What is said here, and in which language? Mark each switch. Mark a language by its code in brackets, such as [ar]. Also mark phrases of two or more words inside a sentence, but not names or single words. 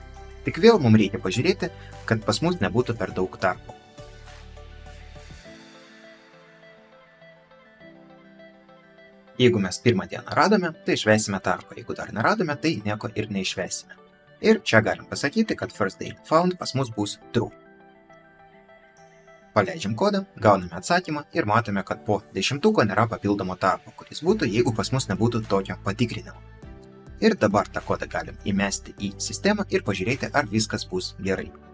[lt] Tik vėl mums reikia pažiūrėti, kad pas mus nebūtų per daug tarpų. Jeigu mes pirmą dieną radome, tai išvesime tarpą. Jeigu dar neradome, tai nieko ir neišvesime. Ir čia galim pasakyti, kad [en] first day found [lt] pas mus bus true. Paleidžiam kodą, gauname atsakymą ir matome, kad po 10 nėra papildomo tarpo, kuris būtų, jeigu pas mus nebūtų tokio patikrinimo. Ir dabar tą kodą galim įmesti į sistemą ir pažiūrėti, ar viskas bus gerai.